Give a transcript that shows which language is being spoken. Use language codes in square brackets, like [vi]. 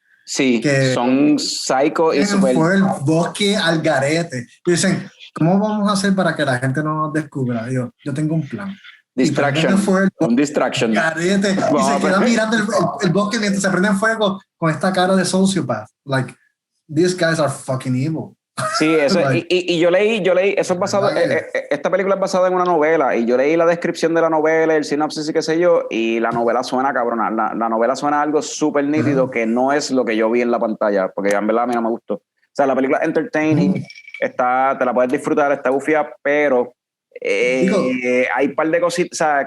[es] Sí, que son psycho y super... Fue el bosque al garete. Y dicen, ¿cómo vamos a hacer para que la gente no nos descubra? Yo tengo un plan. Distraction. Un distraction. Garete, y se queda mirando el bosque mientras se prende en fuego con esta cara de sociopath. [en] Like, these guys are fucking evil. [es] Sí, eso, y yo leí, eso es basado, esta película es basada en una novela, y yo leí la descripción de la novela, el sinopsis y qué sé yo, y la novela suena cabrona, la novela suena algo súper nítido que no es lo que yo vi en la pantalla, porque en verdad a mí no me gustó. O sea, la película es entertaining, te la puedes disfrutar, está bufia, pero hay un par de cositas, ¿sabes?